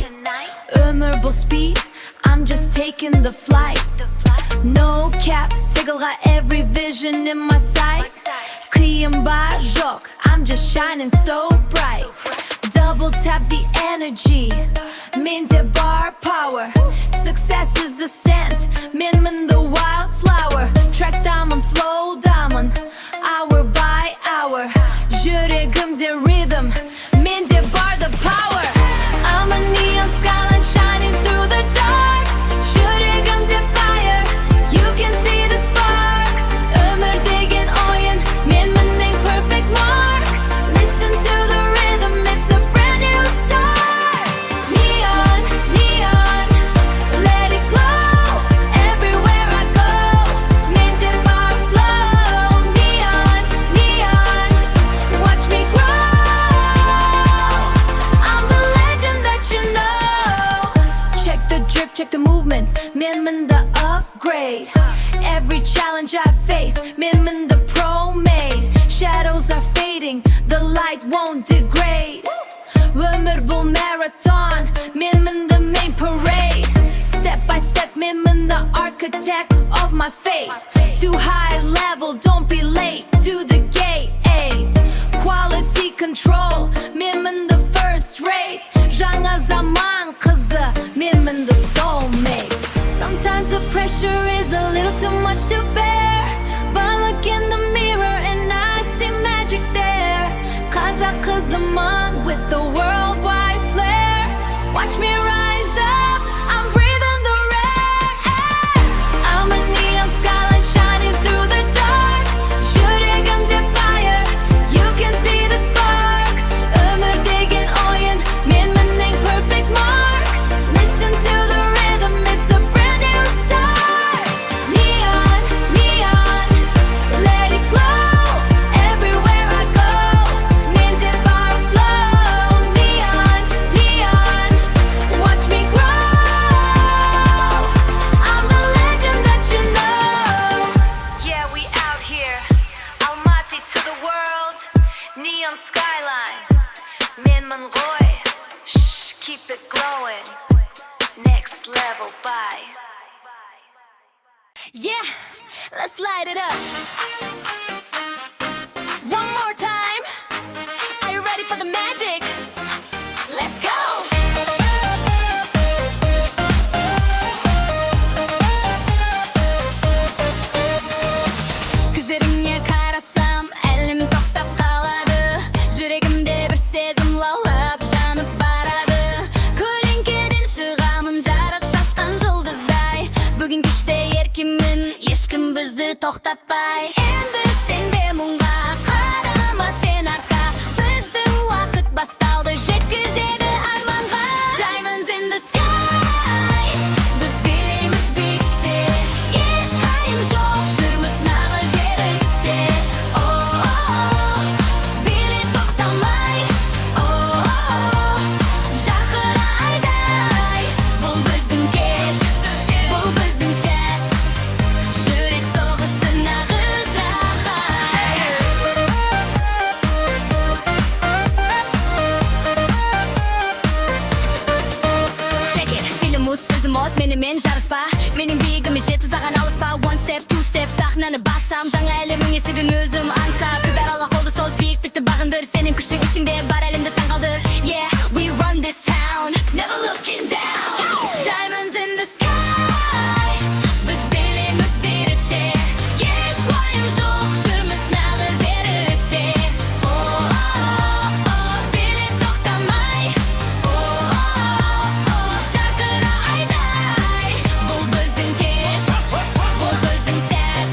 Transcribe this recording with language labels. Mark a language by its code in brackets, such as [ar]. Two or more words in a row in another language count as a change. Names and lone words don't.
[kk] Өмір бұл [en] speed, I'm just taking the flight. No cap, тығылға every vision in my sight. [kk] Қиын ба жоқ, [en] I'm just shining so bright. Double tap the energy, [kk] менде бар power. [en] Success is the scent, менмін the wildflower. Trackдамын, flowдамын, hour by hour. [kk] Жүрегімде rhythm, менде бар [en] the power. I'm a neon skyline shining through the dark. Жүрегімде fire, you can see the spark. [kk] Өмір деген ойын, менмін ең [en] perfect mark. Listen to the rhythm, it's a brand new start. Neon, neon, let it glow. Everywhere I go, [kk] менде бар flow. [en] Neon, neon, watch me grow. I'm the legend that you know. Check the drip, check the movement. Menmін the upgrade. Every challenge I face, menmін the pro made. Shadows are fading, the light won't degrade. [kk] Өмір бұл [en] marathon, menmін the main parade. Step by step, menmін the architect of my fate. Too high level, don't be late to the gate. Quality control, menmін the first rate. [kk] Жаңа заман қызы, menmін [en] the soulmate. Sometimes the pressure is a little too much to bear, but look in the mirror and I see magic there. [kk] да қызымын [en] with the worldwide flair. Watch me rise up, I'm breathing the air. I'm a neon skyline shining through the dark. жүрегімде fire, you can see the spark. [kk] өмір деген ойын, менмін ең [en] perfect mark. Listen to the rhythm, it's a brand new start. Neon, neon, let it glow. Everywhere I go, [kk] менде бар flow. [en] Neon, neon, watch me grow. I'm the legend that you know. Yeah, we out here, Алматы to the world. Neon skyline, [kk] менмін ғой. [en] Shh, keep it glowing. Next level, bye. Yeah, let's light it up. One more time. Are you ready for the magic? Let's go. [kk] көздеріңе қарасам, әлем тоқтап қалады. жүрегімде бір сезім лаулап жанып барады. көлеңкеден шығамын жарық шашқан жұлдыздай. бүгін кеште еркемін, ешкім бізді тоқтатпай. енді сенбе мұңға, қарама сен артқа. біздің уақыт басталды, жеткізеді арманға. [en] Diamonds in the sky, [kk] біз билейміз биікте. еш хайым жоқ, жүрміз нағыз ерікте. биле тоқтамай, жарқыра айдай. бұл біздің кеш, бұл біздің сәт. жүрек соғысы нағыз рахат. [en] Check it, [kk] стилім мұз, сөзім от, менімен жарыспа. менің биігіме жет, ұзаған алыспа. [en] One step, two step, [kk] сахнаны басам. жаңа әлемнің есігін өзім аңсап. қыздар алға қолды соз, биіктікті бағындыр. сенің күшің ішіңде бар, әлемді таңғалдыр. [en] Yeah, we run this town, never looking down. Diamonds in the sky, [kk] біз билейміз биікте. еш уайым жоқ, жүрміз нағыз ерікте. биле тоқтамай, жарқыра айдай. бұл біздің кеш, бұл біздің сәт.